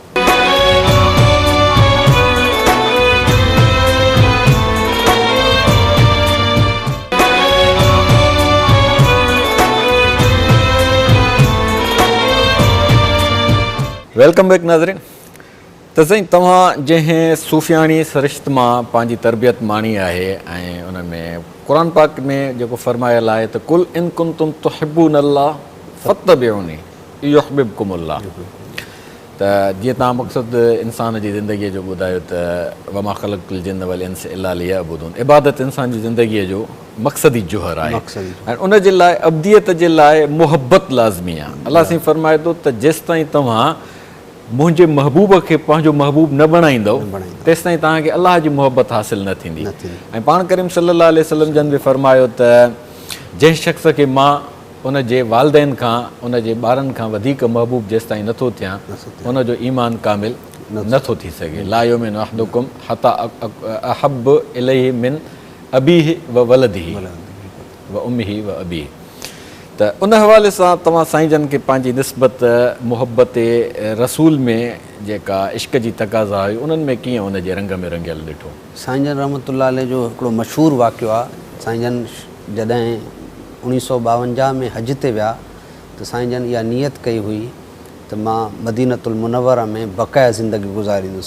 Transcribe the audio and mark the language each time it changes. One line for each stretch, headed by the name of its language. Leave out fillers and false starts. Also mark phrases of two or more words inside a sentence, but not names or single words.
English: Welcome back नाज़रीन।
Sindhi: त साईं, तव्हां जंहिं सूफ़ियाणी सरिश्त मां पंहिंजी तरबियत माणी आहे ऐं उन में क़ुर पाक में जेको फरमायल आहे त
Arabic: قل إن كنتم تحبون الله فاتبعوني يحببكم الله,
Sindhi: त जीअं तव्हां मक़सदु इंसान जी ज़िंदगीअ जो ॿुधायो त
Arabic: وما خلقت الجن والإنس إلا ليعبدون,
Sindhi: इबादत इंसान जी ज़िंदगीअ जो मक़सदी जुहर आहे ऐं उन जे लाइ अब्दियत जे लाइ मुहबत लाज़मी आहे। अलाह साईं फरमाए थो त जेसिताईं तव्हां मुंहिंजे महबूब खे पंहिंजो महबूब न बणाईंदव तेसिताईं तव्हांखे अलाह जी मुहबत हासिलु न थींदी। ऐं पाण करीम
Arabic: صلى الله عليه وسلم
Sindhi: जन बि फरमायो त जंहिं शख़्स खे मां उन जे वालिदैन खां, उन जे ॿारनि खां वधीक महबूब जेसिताईं नथो थियां, उनजो ईमान कामिल नथो थी सघे।
Arabic: لا يؤمن أحدكم حتى أحب إليه من أبيه وولده وأمه وأبيه.
Sindhi: त उन हवाले सां तव्हां साईं जन खे पंहिंजी निस्बत मुहबत रसूल में जेका इश्क जी तक़ाज़ा हुई, उन्हनि में कीअं उन जे रंग में रंगियल ॾिठो? साईं जन
Arabic: رحمة الله عليه
Sindhi: जो हिकिड़ो मशहूरु वाक़ियो आहे। साईं जन जॾहिं 1952 में हज ते विया त साईं जन इहा नियत कई हुई त मां मदीनतुल मुनव्वरा में बक़ाया ज़िंदगी गुज़ारींदुसि।